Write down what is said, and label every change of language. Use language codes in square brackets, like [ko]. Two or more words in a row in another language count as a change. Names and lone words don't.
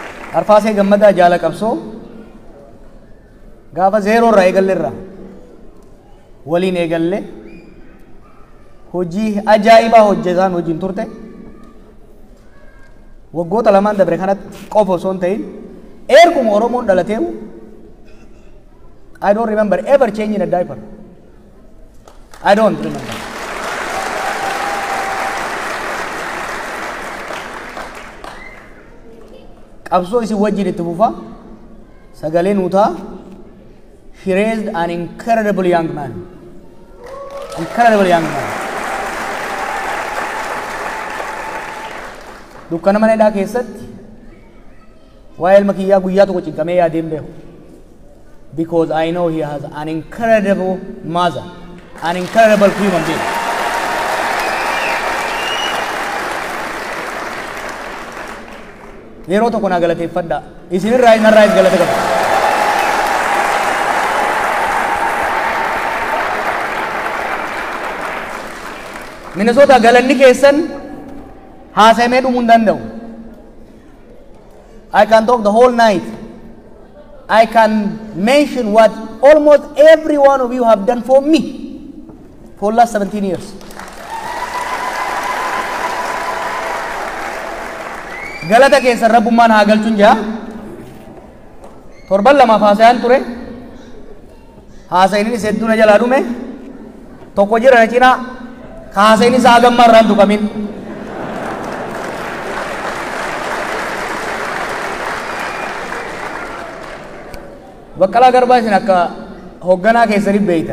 [om] Arfaasee gammadaa jaala qabsoo gaafa zeeroo irraa eegalle irraa waliin eegalle hojii ajaa'ibaa hojjetaan wajjin turte waggoota lamaan dabre kanatti qofa osoo hin ta'in erguma Oromoon dhalateewu [en] I don't remember ever changing a diaper. I don't remember. [om] Qabsoo isin wajjin itti fufa sagalee nuutaa. [en] He raised an incredible young man. Incredible young man. [om] Dukkana mana hidhaa keessatti waa'ee ilma kiyyaa guyyaa tokko cinqamee yaadeen beeku. [en] Because I know he has an incredible mother, an incredible human being. [om] Yeroo tokko naa galateeffadha. Isinirraa inarraa is galate qaba. Minnesota galanni keessan haasamee dhumuu hin danda'u. [en] I can talk the whole night. I can mention what almost every one of you have done for me for the last 17 years. [om] Galata keessan rabbummaan haa galchuun jaa. Torban lamaaf haasayaan ture. Haasayinis hedduu na jalaa dhume. Tokko jira na cinaa. Haasayinis haa gammaa irraan tuqamin. Baqqalaa Garbaa isin akka hoogganaa keessaniif beeytan.